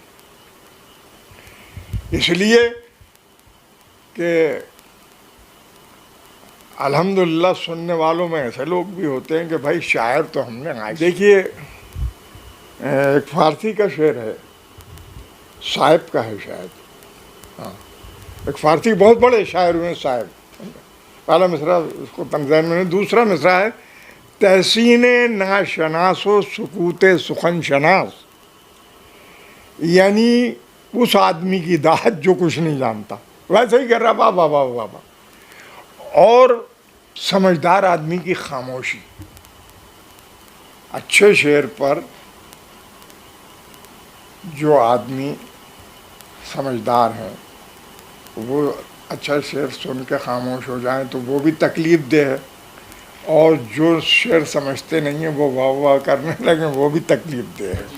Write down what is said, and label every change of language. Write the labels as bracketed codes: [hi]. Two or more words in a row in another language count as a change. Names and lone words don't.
[ur] اس لیے کہ الحمدللہ سننے والوں میں ایسے لوگ بھی ہوتے ہیں کہ بھائی شاعر تو ہم نے. دیکھیے ایک فارسی کا شعر ہے، صاحب کا ہے شاید، ہاں ایک فارسی بہت بڑے شاعر ہوئے صاحب. پہلا مصرع اس کو تنظیم میں، دوسرا مصرع ہے [fa] تحسین ناشناس و سکوت سخن شناس. [ur] یعنی اس آدمی کی داہت جو کچھ نہیں جانتا، ویسے ہی کر رہا واہ واہ واہ واہ واہ. اور سمجھدار آدمی کی خاموشی۔ اچھے شعر پر جو آدمی سمجھدار ہے وہ اچھا شعر سن کے خاموش ہو جائے تو وہ بھی تکلیف دے ہے، اور جو شعر سمجھتے نہیں ہیں وہ واہ واہ کرنے لگے وہ بھی تکلیف دے ہے.